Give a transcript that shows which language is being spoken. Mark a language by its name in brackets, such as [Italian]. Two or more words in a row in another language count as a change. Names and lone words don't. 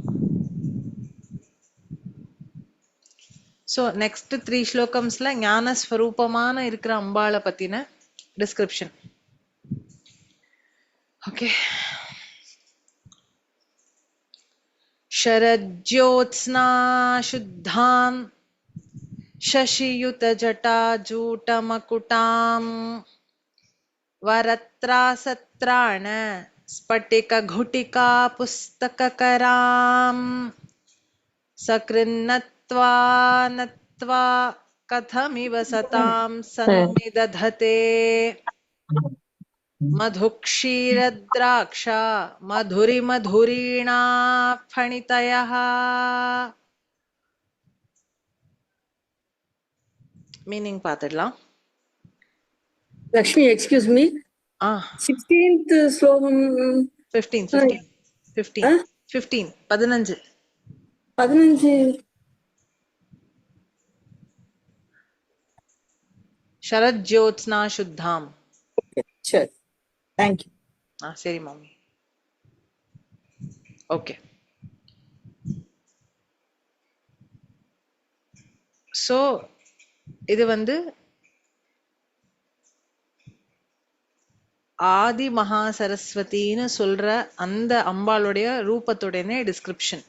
[English] So next [Tamil] 3 ஸ்லோகம்ஸ்ல ஞான ஸ்வரூபமான இருக்கிற அம்பாளை பத்தின டிஸ்கிரிப்ஷன். ஓகே. [Sanskrit] शरज्योत्स्ना शुद्धां शशियुतजटाजूटमकुटां वरत्रासत्राण स्फटिकघुटिका पुस्तककरां सकृन्नत्वा नत्वा कथमिव सतां सन्निदधते मधुक्षीरद्राक्षा मधुरिमधुरीणा फणितयः. [Tamil] மீனிங் பார்த்துடலாம். [English] Lakshmi, excuse me. 16th slogam. 15. 15. [Sanskrit] शरद ज्योत्स्ना शुद्धाम. [English] Okay, sure. Thank you. [Tamil] சரி மாமி. ஓகே. சோ இது வந்து ஆதி மகா சரஸ்வதினு சொல்ற அந்த அம்பாளுடைய ரூபத்துடனே டிஸ்கிரிப்ஷன்.